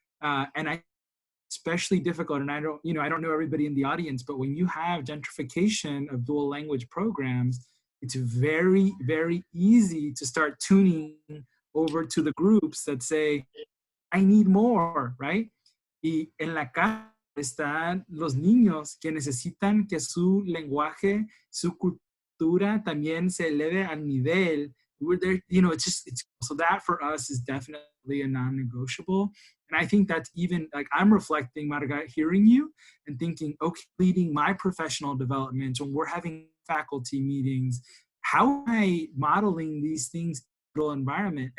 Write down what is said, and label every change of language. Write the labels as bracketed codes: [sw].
[en] And especially difficult, and I don't know everybody in the audience, but when you have gentrification of dual language programs, it's very, very easy to start tuning over to the groups that say, I need more, right? [es] Y en la casa están los niños que necesitan que su lenguaje, su cultura también se eleve al nivel. [en] We're there, so that for us is definitely a non-negotiable. And I think that's even, like, I'm reflecting, Marga, hearing you and thinking, okay, leading my professional development, when we're having faculty meetings, how am I modeling these things in the environment?